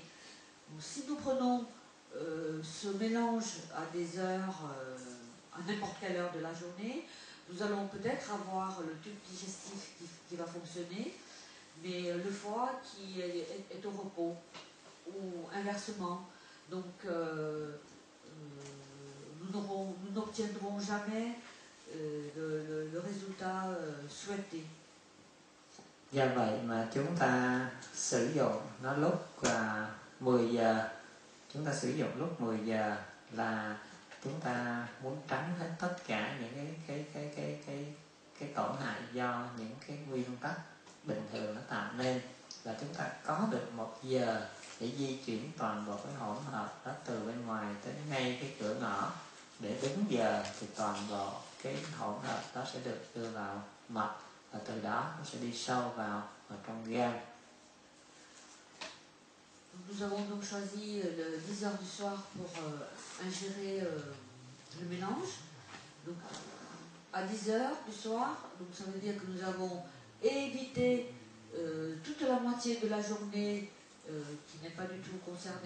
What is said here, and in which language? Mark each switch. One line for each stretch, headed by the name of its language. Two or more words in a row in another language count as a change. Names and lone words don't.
French: Donc, si nous prenons ce mélange à des heures, à n'importe quelle heure de la journée, nous allons peut-être avoir le tube digestif qui va fonctionner, mais le foie qui est au repos, ou inversement. Donc nous n'obtiendrons jamais le résultat souhaité.
Vietnamese: Do vậy mà chúng ta sử dụng nó lúc 10 giờ, chúng ta sử dụng lúc 10 giờ là chúng ta muốn tránh hết tất cả những cái tổn hại do những cái nguyên tắc bình thường nó tạo nên, là chúng ta có được 1 giờ để di chuyển toàn bộ cái hỗn hợp đó từ bên ngoài tới ngay cái cửa ngõ, để đúng giờ thì toàn bộ cái hỗn hợp đó sẽ được đưa vào mật, và từ đó nó sẽ đi sâu vào trong gan.
French: Nous avons donc choisi le 10 heures du soir pour ingérer le mélange. Donc, à 10 heures du soir, donc ça veut dire que nous avons évité toute la moitié de la journée qui n'est pas du tout concernée.